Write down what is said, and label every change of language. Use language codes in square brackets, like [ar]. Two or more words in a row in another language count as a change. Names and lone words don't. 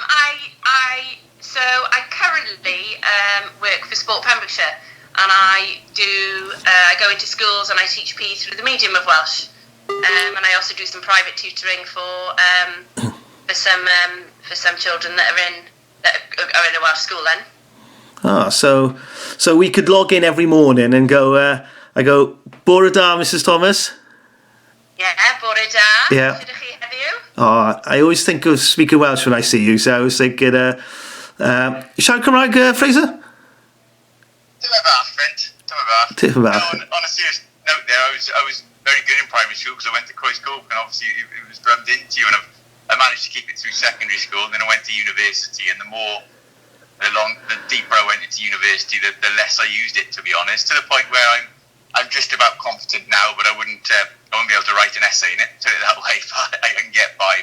[en] So I currently work for Sport Pembrokeshire, and I go into schools and I teach PE through the medium of Welsh, and I also do some private tutoring for some children that are in a Welsh school. Then. Ah, so we could log in every morning and go. I go, [cy] bore da, Mrs. Thomas. Yeah, bore da. [en] Yeah. [cy] Ydych chi heddiw? [en] Oh, I always think of speaking Welsh when I see you, so I was thinking, [cy] siarad Cymraeg, Fraser? Dyma bach, friend. Dyma bach. Dyma bach. [en] No, on a serious note there, I was very good in primary school because I went to Croes Coch, and obviously it was drummed into you, and I managed to keep it through secondary school, and then I went to university, and the deeper I went into university, the less I used it, to be honest, to the point where I'm just about competent now, but I wouldn't be able to write an essay in it, put it that way, but I can get by.